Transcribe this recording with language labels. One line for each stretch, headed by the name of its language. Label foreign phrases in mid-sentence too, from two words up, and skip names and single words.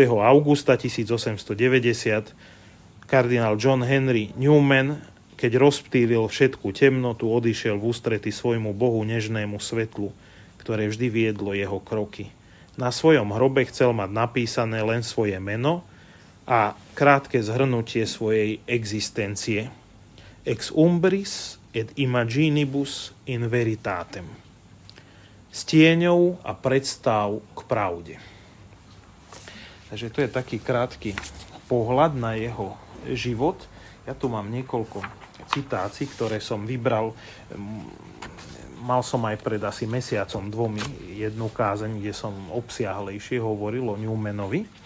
Slovak: augusta 1890 kardinál John Henry Newman, keď rozptýlil všetku temnotu, odišiel v ústrety svojmu Bohu nežnému svetlu, ktoré vždy viedlo jeho kroky. Na svojom hrobe chcel mať napísané len svoje meno a krátke zhrnutie svojej existencie.
Latin: Ex umbris et imaginibus in veritatem.
Slovak: S tieňou a predstav k pravde. Takže to je taký krátky pohľad na jeho život. Ja tu mám niekoľko citácií, ktoré som vybral. Mal som aj pred asi mesiacom 2 jednu kázeň, kde som obsiahlejšie hovoril o Newmanovi.